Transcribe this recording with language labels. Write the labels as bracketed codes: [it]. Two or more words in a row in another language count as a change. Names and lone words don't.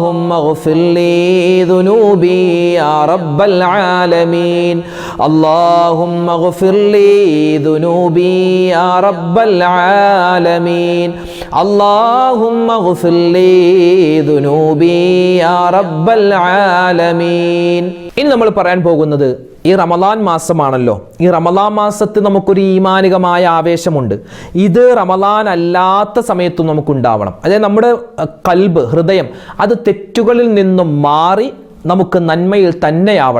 [ar] اغفر لي ذنوبي يا رب العالمين اللهم اغفر لي ذنوبي يا رب العالمين اللهم اغفر لي ذنوبي يا رب العالمين. [ml] ഇനി നമ്മൾ പറയാൻ പോകുന്നത് ഈ റമദാൻ മാസമാണല്ലോ. ഈ റമദാൻ മാസത്തിൽ നമുക്കൊരു ഈമാനികമായ ആവേശമുണ്ട്. ഇത് റമദാൻ അല്ലാത്ത സമയത്തും നമുക്കുണ്ടാവണം. അതായത് നമ്മുടെ കൽബ്, ഹൃദയം അത് തെറ്റുകളിൽ നിന്നും മാറി നമുക്ക് നന്മയിൽ തന്നെയാവണം.